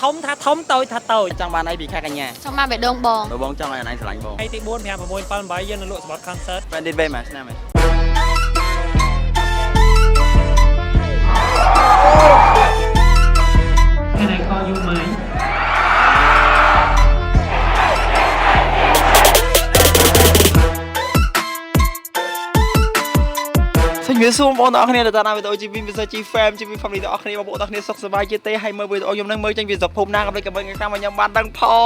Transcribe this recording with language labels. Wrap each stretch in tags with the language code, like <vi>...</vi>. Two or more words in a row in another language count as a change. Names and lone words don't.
<km>ធំតូចថាតូច ចង់បានអីពីខេត្តកញ្ញា ចង់បានបេះដូងបង បងចង់ឲ្យអញស្រឡាញ់បង ថ្ងៃទី4 5 6 7 8យើងនឹងលក់សម្បត្តិ concert ពេលនេះវិញមួយឆ្នាំហើយ</km> <en>Can I call you mine</en> <km>សូមជម្រាបសួរបងប្អូនទាំងអស់គ្នាដែលតាមវីដេអូ GV Message Fam GV Family ទាំងអស់គ្នាបងប្អូនទាំងអស់គ្នាសុខសប្បាយជាទេហើយមើលវីដេអូខ្ញុំនឹងមើលចេញពីស្រុកភូមិណាក៏មិនក៏មិនខាងខ្ញុំបានដឹងផង</km>